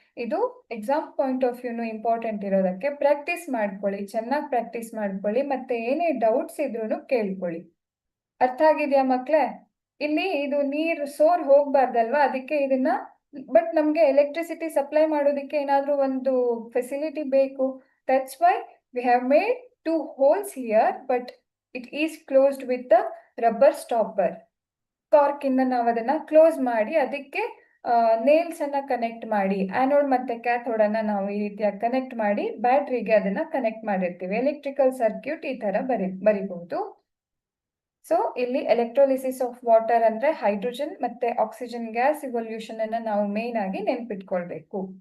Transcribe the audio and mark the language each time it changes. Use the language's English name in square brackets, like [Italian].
[Kannada] ಇದು exam point of ವ್ಯೂನು important ಇರೋದಕ್ಕೆ practice ಮಾಡ್ಕೊಳ್ಳಿ, ಚೆನ್ನಾಗಿ ಪ್ರಾಕ್ಟೀಸ್ ಮಾಡ್ಕೊಳ್ಳಿ, ಮತ್ತೆ ಏನೇ ಡೌಟ್ಸ್ ಇದ್ರೂ ಕೇಳ್ಕೊಳ್ಳಿ. ಅರ್ಥ ಆಗಿದ್ಯಾ ಮಕ್ಳೇ? ಇಲ್ಲಿ ಇದು ನೀರು ಸೋರ್ ಹೋಗ್ಬಾರ್ದಲ್ವಾ, ಅದಕ್ಕೆ ಇದನ್ನ, ಬಟ್ ನಮ್ಗೆ ಎಲೆಕ್ಟ್ರಿಸಿಟಿ ಸಪ್ಲೈ ಮಾಡೋದಕ್ಕೆ ಏನಾದ್ರೂ ಒಂದು ಫೆಸಿಲಿಟಿ ಬೇಕು. [English] That's why we have made 2 holes here, but it is closed with the rubber stopper. [Kannada] Cork ಇಂದ ನಾವು ಅದನ್ನ ಕ್ಲೋಸ್ ಮಾಡಿ ಅದಕ್ಕೆ ನೇಲ್ಸ್ ಅನ್ನ ಕನೆಕ್ಟ್ ಮಾಡಿ, ಆನೋಡ್ ಮತ್ತೆ ಕ್ಯಾಥೋಡ್ ಅನ್ನ ನಾವು ಈ ರೀತಿಯಾಗಿ ಕನೆಕ್ಟ್ ಮಾಡಿ ಬ್ಯಾಟ್ರಿಗೆ ಅದನ್ನ ಕನೆಕ್ಟ್ ಮಾಡಿರ್ತೀವಿ. ಎಲೆಕ್ಟ್ರಿಕಲ್ ಸರ್ಕ್ಯೂಟ್ ಈ ತರ ಬರಿಬಹುದು. ಸೊ ಇಲ್ಲಿ ಎಲೆಕ್ಟ್ರೋಲಿಸಿಸ್ ಆಫ್ ವಾಟರ್ ಅಂದ್ರೆ ಹೈಡ್ರೋಜನ್ ಮತ್ತೆ ಆಕ್ಸಿಜನ್ ಗ್ಯಾಸ್ ಇವಲ್ಯೂಷನ್ ಅನ್ನ ನಾವು ಮೇನ್ ಆಗಿ ನೆನ್ಪಿಟ್ಕೊಳ್ಬೇಕು.